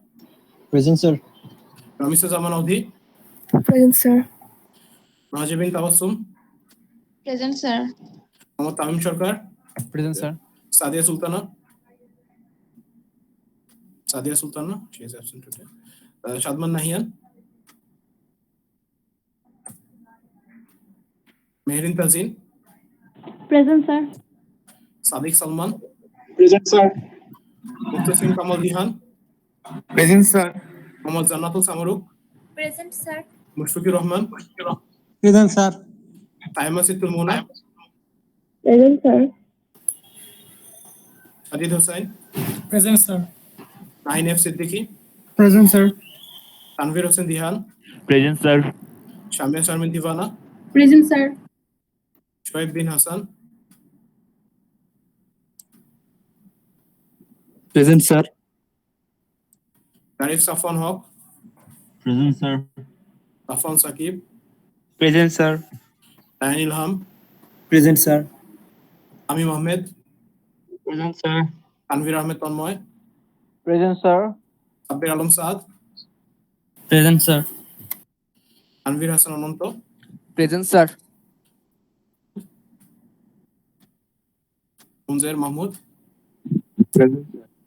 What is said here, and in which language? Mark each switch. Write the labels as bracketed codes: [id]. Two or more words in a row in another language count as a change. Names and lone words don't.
[en] Present, sir. Ramisa Zaman Audhi, Present, sir. Najib bin Tabassum, Present, sir. Mohammad Tamim Sarkar, Present, sir. Sadia Sultana. Sadia Sultana, she is absent today. Shadman Nahian, Mehrin Tazin, Present, sir. Sadiq Salman, Present, sir. Muhtasim Kamal Dihan, Present, sir. Mohammad Zannatul Samaruk, Present, sir. Mushfiqur Rahman, Present, sir. Taima Situl Mona, Present, sir. Adid Hussain, Present, sir. Nain F. Siddiqui, Present, sir. Tanvir Hossain Dihan, Present, sir. Shamia Sharmin Divana, Present, sir. Shoaib bin Hassan, Present, sir. Arif Safwan Haq, Present, sir. Safwan Saqib, Present, sir. Ryan Ilham, Present, sir. Amim Ahmed, Present, sir. Tanvir Ahmed Tanmoy, Present, sir. Sabbir Alam Saad, Present, sir. Tanvir Hassan Ananto, Present, sir. Munzer Mahmud, Present, sir.